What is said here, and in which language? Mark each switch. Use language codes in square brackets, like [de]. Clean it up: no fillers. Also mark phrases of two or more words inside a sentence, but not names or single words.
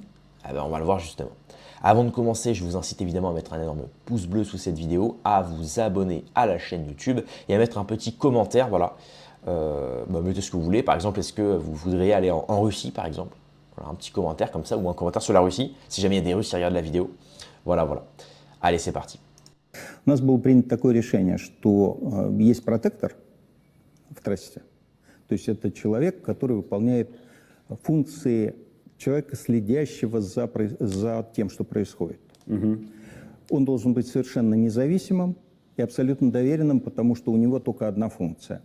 [fr] Eh ben, on va le voir justement. Avant de commencer, je vous incite évidemment à mettre un énorme pouce bleu sous cette vidéo, à vous abonner à la chaîne YouTube et à mettre un petit commentaire. Voilà, mettez ce que vous voulez. Par exemple, est-ce que vous voudriez aller en Russie, par exemple? Voilà, un petit commentaire comme ça ou un commentaire sur la Russie, si jamais il y a des Russes qui regardent la vidéo. Voilà, voilà. Allez, c'est parti. [ru] У нас было принято такое решение, что есть протектор в трассе. То есть это человек, который выполняет функции человека, следящего за тем, что происходит. Он должен быть совершенно независимым и абсолютно доверенным, потому что у него только одна функция.